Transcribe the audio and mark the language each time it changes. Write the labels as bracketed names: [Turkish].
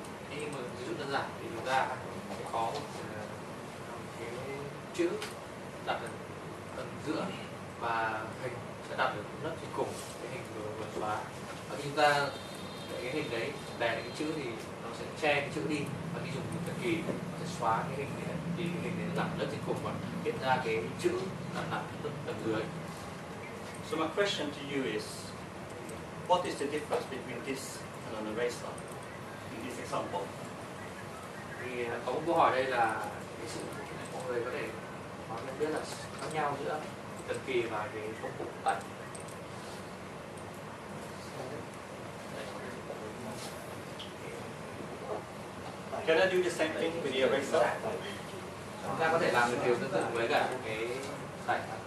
[Vietnamese] Nhưng mà ví dụ đơn giản thì chúng ta sẽ có một cái chữ đặt ở tầng giữa và hình sẽ đặt ở lớp trên cùng cái hình vừa xóa. Và khi chúng ta để cái hình đấy đè cái chữ thì nó sẽ che cái chữ đi, và khi dùng thần kỳ nó sẽ xóa cái hình đấy thì cái hình đấy nó nằm lớp trên cùng và hiện ra cái chữ là nằm tầng dưới. [English] So my question to you is, what is the difference between this and an eraser in this example? [Vietnamese] Thì có một câu hỏi đây là cái sự mọi người có thể nói nhận biết là khác nhau giữa thần kỳ và cái công cụ tẩy. [English] Can I do the same thing with the eraser? [Vietnamese] Chúng ta có thể làm được điều tương tự với cả cái tẩy.